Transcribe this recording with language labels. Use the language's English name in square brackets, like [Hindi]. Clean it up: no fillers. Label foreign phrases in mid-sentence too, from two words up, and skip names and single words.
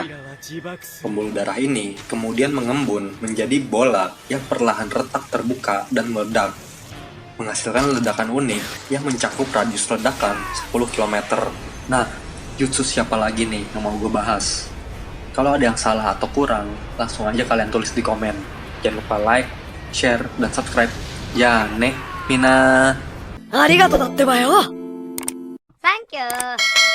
[Indonesian] Pembuluh darah ini kemudian mengembun menjadi bola yang perlahan retak terbuka dan meledak, menghasilkan ledakan unik yang mencakup radius ledakan 10 km. Nah, jutsu siapa lagi nih yang mau gue bahas? Kalau ada yang salah atau kurang, langsung aja kalian tulis di komen. Jangan lupa [English] like, share, [Indonesian] dan subscribe. [Japanese] じゃね、みんな. ありがとうだってばよ. [English] Thank you.